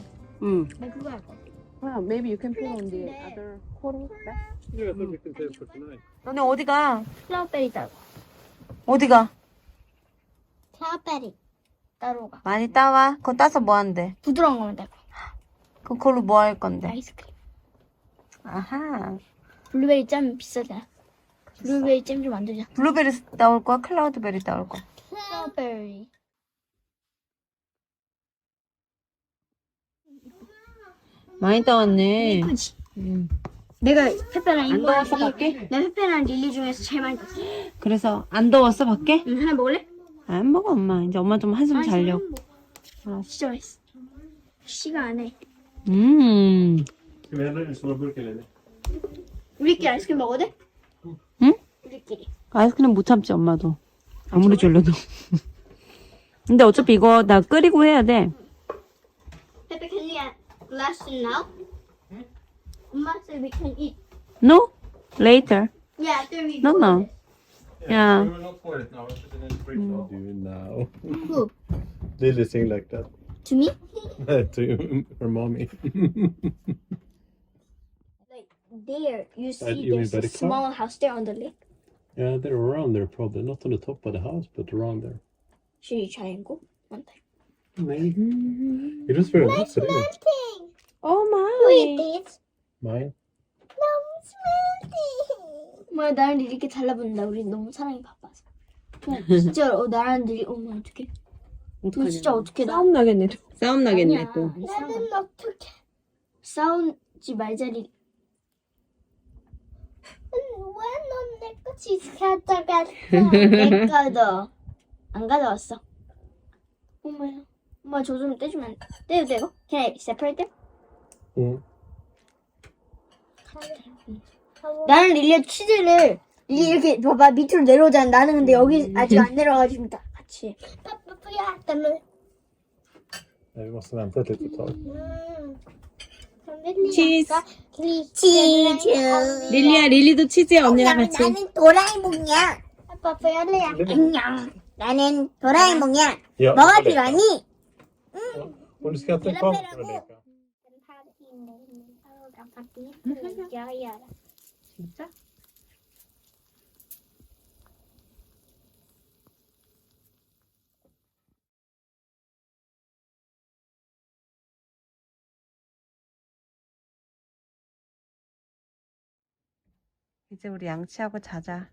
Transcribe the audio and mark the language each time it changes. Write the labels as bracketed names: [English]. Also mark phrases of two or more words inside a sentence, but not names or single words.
[Korean] 응. 나 그거 할 거야. [English] Well, maybe you can put on the [Korean] 근데- [English] other quarter. Yeah, I thought we can save for tonight. [Korean] 너네 어디 가? 플라워베리 따로. 어디 가? 플라워베리 따로 가. 많이 따와. 그거 따서 뭐 한대? 부드러운 거면 되고. 그걸로 뭐 할 건데? 아이스크림. 아하. 블루베리 잼 비싸잖아. 블루베리 잼 좀 만들자. 블루베리 따올 거야? 클라우드베리 따올 거야? 플라워베리. 많이 따왔네. 예쁘지? 응. 내가 페페랑 안 더웠어 밖에? 내가 페페랑 릴리 중에서 제일 많이 떴어. 그래서 안 더웠어 밖에? 응, 하나 먹을래? 안 먹어 엄마. 이제 엄마 좀 한숨 자려고. 진짜 맛있어. 시간 안 해. [Swedish] Ska vi hälla den i stora burken eller? [Korean] 우리끼리 아이스크림 먹어도 돼? 응? 우리끼리. 아이스크림 못 참지 엄마도. 아무리 졸려도. 근데 어차피 이거 나 끓이고 해야 돼. [English] Pepe, can you get glass now? Mama said we can eat. No? Later. Yeah, after we No, go no. this. Yeah. We will not pour it now. We'll put it in the fridge. Do it now. Who? Lily sing like that. To me? To her mommy. Like there, you see you mean there's by a the car? small house there on the lake. Yeah, they're around there probably. Not on the top of the house, but around there. Should you try and go one time? Maybe. It was very nice today. Melting. Oh Who eat my. this? Mine. No, it's melting. [Korean] 뭐야 나랑 이렇게 달라붙는다. 우리 너무 사랑이 바빠서. 그냥 진짜 나랑 들이 어머 어떡해. 너 진짜 어떻게 나? 싸움 나겠네. 싸움 나겠네 아니야. 또. 나는 어떻게 싸우지 말자리. 왜넌 내 거 치즈 가져갔어? 내 거도 안 가져왔어. 엄마야, 엄마 저 좀 떼주면 안 돼? 떼도 되고? [English] Can I separate them? [Korean] 응. 나는 릴리아 치즈를 릴리 이렇게 봐봐 밑으로 내려오잖아. 나는 근데 여기 아직 안 내려와가지고 다 같이. 빠빠빠야 때문에. [Swedish] Nej, vi måste vänta ett litet tag. [Korean] 치즈. 치즈. 릴리야, 릴리도 치즈야 언니랑 같이. 나는 도라에몽이야. 빠빠빠야 릴리야. 안녕. 나는 도라에몽이야. [Swedish] Ja, [Korean] 뭐가 [Swedish] Ulrika. [Korean] 필요하니? [Swedish] Och du ska inte ta på Ulrika. [Korean] 진짜? 이제 우리 양치하고 자자.